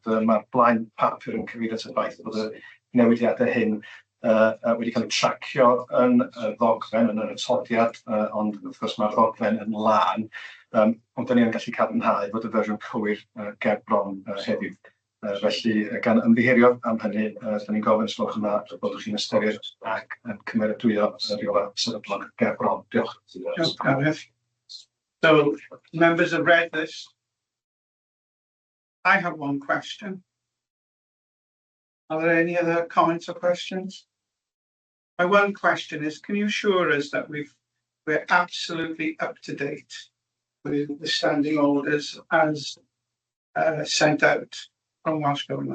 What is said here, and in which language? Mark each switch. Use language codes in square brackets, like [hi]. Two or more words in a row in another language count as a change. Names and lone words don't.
[cy] Mae'r blaen papur yn cyfeirio at y ffaith bod y newidiadau hyn wedi cael eu tracio yn y ddogfen, yn yr atodiad, ond wrth gwrs mae'r ddogfen yn lan. Ond da ni yn gallu cadarnhau fod y fersiwn cywir ger bron heddiw. Felly, gan ymddiheuro am hynny, da ni'n gofyn os gwelwch yna bod chi'n ystyried ac yn cymeradwyo y rheolau sefydlog ger bron. Diolch. Diolch. [en] So, members have read this. I have one question. Are there any other comments or questions? My one question is, can you assure us that we're absolutely up to date with the standing orders as sent out from Welsh Government?